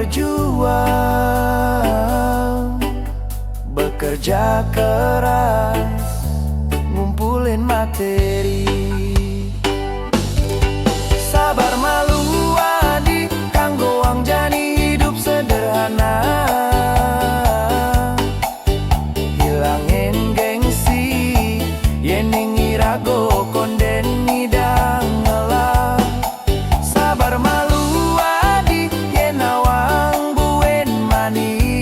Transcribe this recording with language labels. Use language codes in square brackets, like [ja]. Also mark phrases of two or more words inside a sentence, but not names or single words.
[id] berjuang Bekerja keras ngumpulin materi [ban] Sabar malu adi kanggo angjani [id] hidup sederhana [ban] Yening irago konden ngidang ngelah Sabar malu adi yenawang buen mani